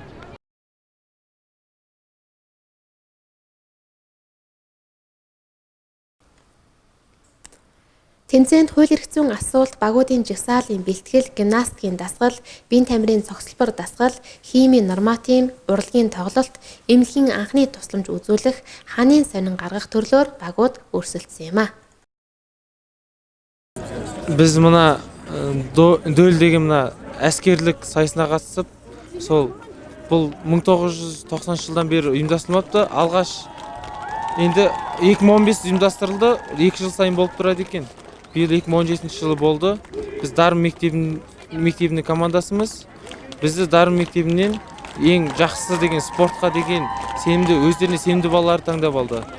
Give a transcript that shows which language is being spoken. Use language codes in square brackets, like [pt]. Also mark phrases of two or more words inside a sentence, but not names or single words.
[mn] Тэмцээнд хууль эрх зүйн асуулт, багуудын жагсаалын бэлтгэл, гимнастикийн дасгал, биеийн тамирын цогцлбор дасгал, химийн норматив, урлагийн тоглолт, эмнэлгийн анхны тусламж үзүүлэх, хааны сонин гаргах төрлөөр багууд өрсөлдсөн юм а. [kk] Biz mına döldегі mına әскерлік сайысына қатысып, сол бұл 1990 жылдан бері ұйымдастырылыпты. Алғаш енді 2015 ұйымдастырылды, 2 жыл сайын болып тұрады екен. Биыл 2017 жылы болды. Біз Дарын мектебінің командасымыз. Бізді Дарын мектебінен ең жақсы деген спортқа деген сенімді, өздеріне сенімді балалар таңдап алды.